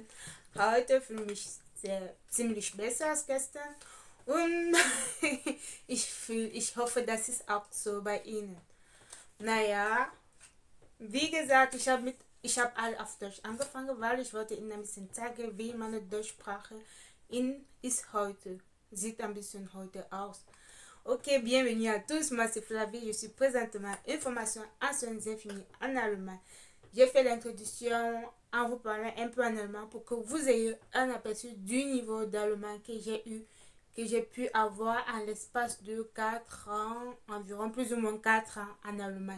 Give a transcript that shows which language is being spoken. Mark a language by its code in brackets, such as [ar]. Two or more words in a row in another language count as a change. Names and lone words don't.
[de] Heute fühle ich mich ziemlich besser als gestern und ich hoffe, das ist auch so bei Ihnen. Naja, wie gesagt, ich habe all auf Deutsch angefangen, weil ich wollte Ihnen ein bisschen zeigen, wie meine Deutschsprache ist heute. Sieht ein bisschen heute aus. [fr] Ok, bienvenue à tous, moi c'est Flavie, je suis présentement une formation en soins infirmiers en allemand. J'ai fait l'introduction en vous parlant un peu en allemand pour que vous ayez un aperçu du niveau d'allemand que j'ai pu avoir en l'espace de 4 ans, environ plus ou moins 4 ans en allemand.